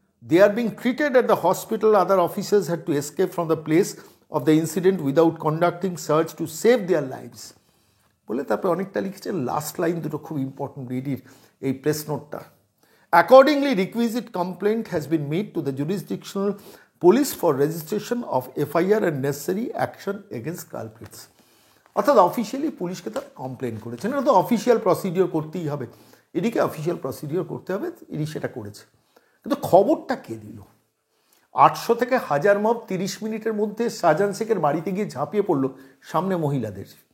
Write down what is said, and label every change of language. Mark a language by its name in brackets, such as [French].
[English] They are being treated at the hospital. Other officers had to escape from the place of the incident without conducting search to save their lives. [Bangla] বলে তারপরে অনেকটা লিখেছেন। Last line দুটো খুব important ইডির এই press নোটটা। [English] Accordingly, requisite complaint has been made to the jurisdictional police for registration of FIR and necessary action against culprits. [Bangla] অর্থাৎ অফিসিয়ালি পুলিশকে তারা কমপ্লেন করেছেন। এটা তো অফিসিয়াল প্রসিডিওর করতেই হবে, এদিকে অফিসিয়াল প্রসিডিওর করতে হবে, ইডি সেটা করেছে। কিন্তু খবরটা কে দিল? 800 থেকে 1000 মব 30 মিনিটের মধ্যে শাহজাহান শেখের বাড়িতে গিয়ে ঝাঁপিয়ে পড়লো সামনে মহিলাদের।